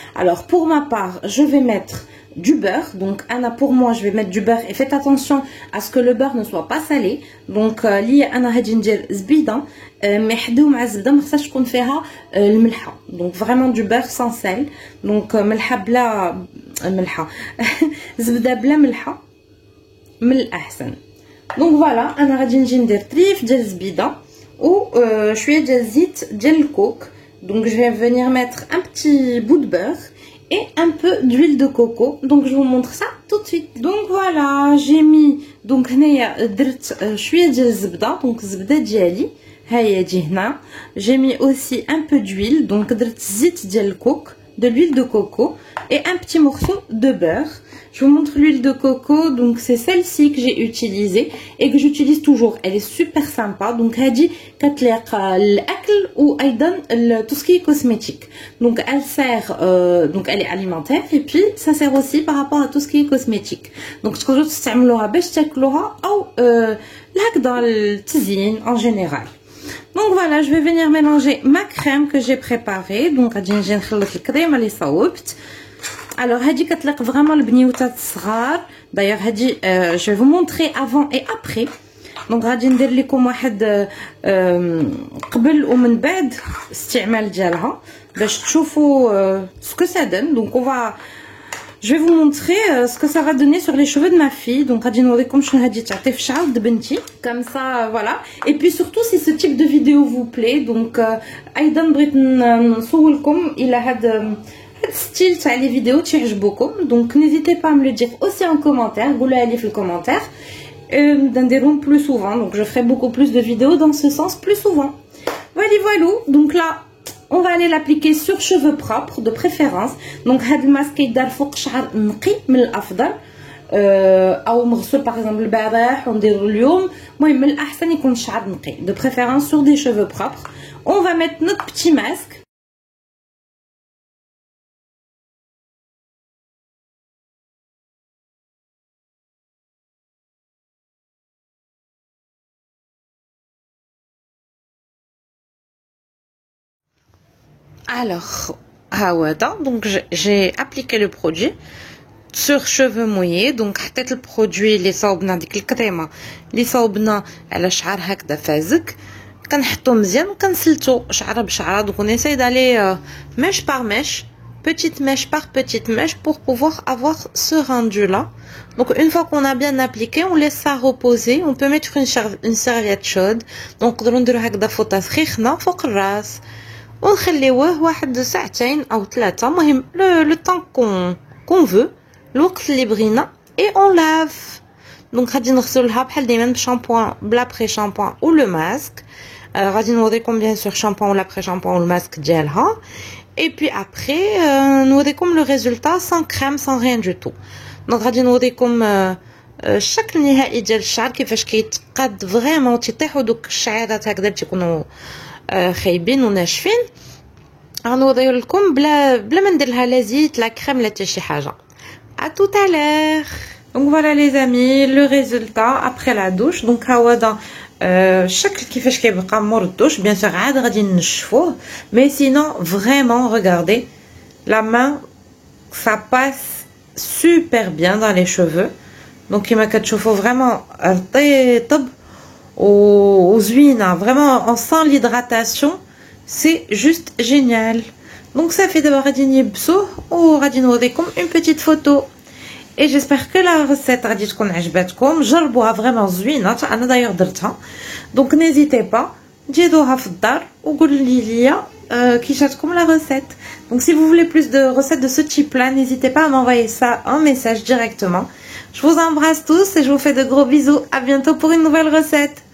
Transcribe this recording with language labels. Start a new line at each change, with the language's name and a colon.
French: alors pour ma part je vais mettre du beurre. donc Anna, pour moi je vais mettre du beurre, et faites attention à ce que le beurre ne soit pas salé.
Arabic: donc لي انا غادي ندير زبيده محدو مع الزبده ما خصهاش تكون فيها الملحه.
French: donc vraiment du beurre sans sel.
Arabic: donc ملحه بلا ملحه زبده بلا ملحه من الاحسن. donc voilà, انا غادي نجي ندير طريف ديال الزبيده و شويه ديال الزيت ديال الكوك
French: Donc je vais venir mettre un petit bout de beurre et un peu d'huile de coco. Donc je vous montre ça tout de suite. Donc voilà, j'ai mis donc
Arabic: هنايا درت شويه ديال الزبده. Donc الزبده ديالي ها هي تجي هنا.
French: J'ai mis aussi un peu d'huile. Donc
Arabic: درت زيت ديال الكوك,
French: de l'huile de coco et un petit morceau de beurre. Je vous montre l'huile de coco, donc c'est celle-ci que j'ai utilisée et que j'utilise toujours. Elle est super sympa. Donc
Arabic: هذه كتليق الأكل و أيضا
French: tout ce qui est cosmétique. Donc elle sert, donc elle est alimentaire et puis ça sert aussi par rapport à tout ce qui est cosmétique.
Arabic: Donc تقدروا تستعملوها باش تاكلوها أو لهكذا التزيين en général.
French: Donc voilà, je vais venir mélanger ma crème que j'ai préparée.
Arabic: Donc غادي نجي نخلط الكريمه اللي صوبت. Alors هادي كتليق vraiment البنيوتات الصغار.
French: D'ailleurs هادي je vais vous montrer avant et après.
Arabic: Donc غادي ندير لكم واحد قبل ومن بعد استعمال ديالها باش تشوفوا
French: ce que ça donne. Donc on va je vais vous montrer ce que ça va donner sur les cheveux de ma fille.
Arabic: Donc غادي نوريكم شنو هادي تعطي في شعر بنتي
French: comme ça voilà. Et puis surtout si ce type de vidéo vous plaît.
Arabic: Donc ايضا بغيت نصورلكم الى هاد style تاع les vidéos تعجبوكم.
French: Donc n'hésitez pas à me le dire aussi en commentaire.
Arabic: قولوها لي في الكومنتير نديرهم
French: plus souvent. Donc je ferai beaucoup plus de vidéos dans ce sens plus souvent. Voilà. Donc là on va aller l'appliquer sur cheveux propres de préférence.
Arabic: Donc هاد الماسك يدار فوق شعر نقي من الافضل او مغسول
French: par exemple
Arabic: البارح ونديرو اليوم. المهم من الاحسن يكون الشعر نقي
French: de préférence sur des cheveux propres. On va mettre notre petit masque. Alors, donc j'ai appliqué le produit sur cheveux mouillés.
Arabic: Donc حطيت البرودوي اللي صوبنا ديك الكريمه اللي صوبنا على شعر هكذا فازك. كنحطو مزيان وكنسلتو شعره بشعره.
French: Donc on essaie d'aller mèche par mèche, petite mèche par petite mèche pour pouvoir avoir ce rendu là. Donc une fois qu'on a bien appliqué, on laisse ça reposer. On peut mettre une serviette chaude.
Arabic: Donc نقدروا نديرو هكذا فوطه سخينه فوق الراس ونخليوه واحد ساعتين او 3. المهم لو طون كون فو الوقت اللي بغينا
French: et on lave.
Arabic: Donc غادي نغسلها بحال دايما بشامبوان بلا بري شامبوان
French: ou le masque.
Arabic: غادي نوريكم bien sûr شامبوان ولا بري شامبوان والماسك ديالها.
French: Et puis après نوريكم le résultat sans crème sans rien du tout.
Arabic: Donc غادي نوريكم الشكل النهائي ديال الشعر كيفاش كيتقاد فريمون تيطيحوا دوك الشعيرات هكذا تيكونوا خايبين وناشفين. غنوريو لكم بلا ما ندير لها لا زيت لا كريم لا حتى شي حاجه.
French: À tout à l'heure. Donc voilà les amis le résultat après la douche.
Arabic: Donc ها هو الشكل كيفاش كيبقى مور الدوش. بيان سور عاد غادي نشفوه
French: mais sinon vraiment regardez la main ça passe super bien dans les cheveux.
Arabic: Donc كيما كتشوفوا vraiment طيب وزوينه
French: vraiment on sent l'hydratation. C'est juste génial. Donc ça fait d'abord
Arabic: غادي نيبسوه وغادي نوريكم
French: une petite photo. Et j'espère que la recette
Arabic: غادي تكون عجبتكم. جربوها vraiment زوينه انا داير درتها. Donc
French: n'hésitez pas
Arabic: ديروها في الدار وقولوا لي كي جاتكم la recette.
French: Donc si vous voulez plus de recettes de ce type là, n'hésitez pas à m'envoyer ça en message directement. Je vous embrasse tous et je vous fais de gros bisous. À bientôt pour une nouvelle recette.